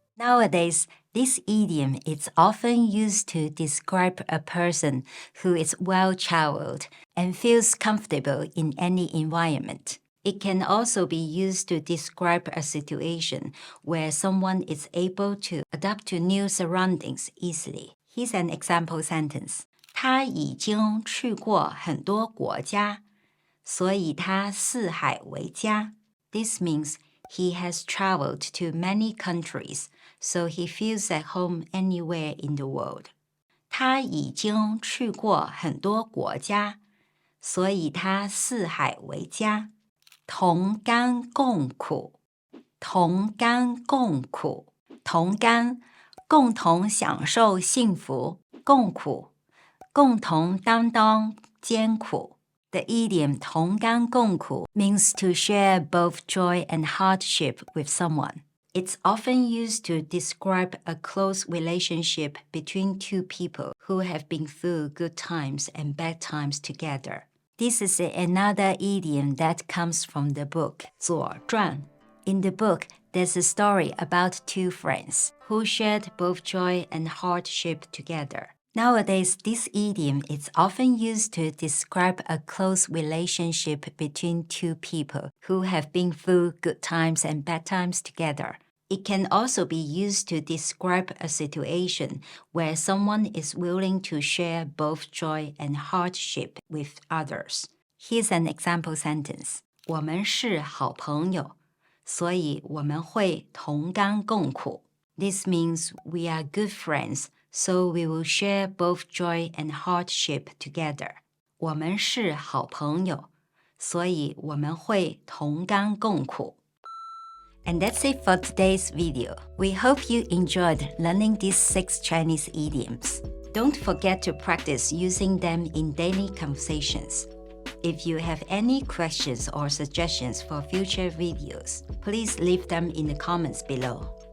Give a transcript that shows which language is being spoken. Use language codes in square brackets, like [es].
[en] Nowadays, this idiom is often used to describe a person who is well-traveled and feels comfortable in any environment. It can also be used to describe a situation where someone is able to adapt to new surroundings easily. Here's an example sentence. [zh] 他已经去过很多国家，所以他四海为家。 [en] This means he has traveled to many countries, so he feels at home anywhere in the world. [zh] 他已经去过很多国家，所以他四海为家。同甘共苦，同甘共苦，同甘，共同享受幸福，共苦，共同担当艰苦。 [en] The idiom 同甘共苦 means to share both joy and hardship with someone. It's often used to describe a close relationship between two people who have been through good times and bad times together. This is another idiom that comes from the book 左传. In the book, there's a story about two friends who shared both joy and hardship together. Nowadays, this idiom is often used to describe a close relationship between two people who have been through good times and bad times together. It can also be used to describe a situation where someone is willing to share both joy and hardship with others. Here's an example sentence. [zh] 我们是好朋友，所以我们会同甘共苦。 [en] This means we are good friends, so we will share both joy and hardship together. [zh] 我们是好朋友，所以我们会同甘共苦。 [en] And that's it for today's video. We hope you enjoyed learning these 6 Chinese idioms. Don't forget to practice using them in daily conversations. If you have any questions or suggestions for future videos, please leave them in the comments below.